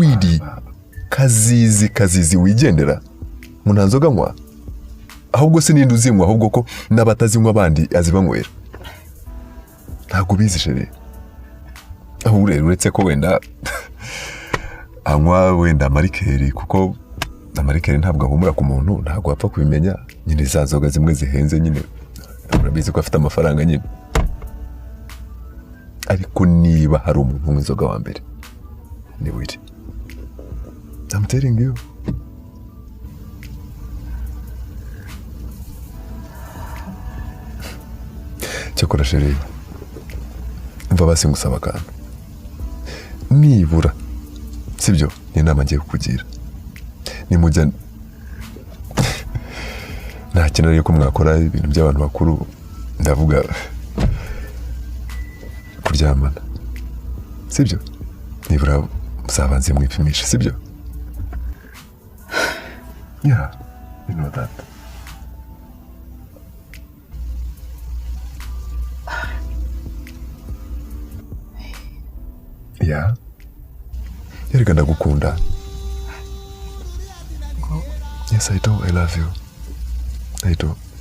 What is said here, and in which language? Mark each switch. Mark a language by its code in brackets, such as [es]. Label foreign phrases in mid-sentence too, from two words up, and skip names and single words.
[rw] wiri kazizi wigendera ngo nta nzoga anywa ahubwo se ninde uzinywa ahubwo ko n'abatazinywa abandi azibanywera ntabwo ubizi jere aho uretse ko wenda anywa wenda amarikeri kuko amarikeri ntabwo ahumura ku muntu ntabwo wapfa kubimenya nyine za nzoga zimwe zihenze nyine urabizi ko afite amafaranga nyine ariko niba hari umuntu w'inzoga wa mbere ni wiri [en] I'm telling you [rw] cyakora sheri mva basi ngusaba akantu nibura sibyo ni inama ngiye kukugira nimujya ntakenera yuko mwakora ibintu by'abantu bakuru ndavuga kuryamana sibyo nibura muzabanze mwipimisha sibyo [en] yeah you know that yeah [rw] yereka ndagukunda [en] yes I do I love you I do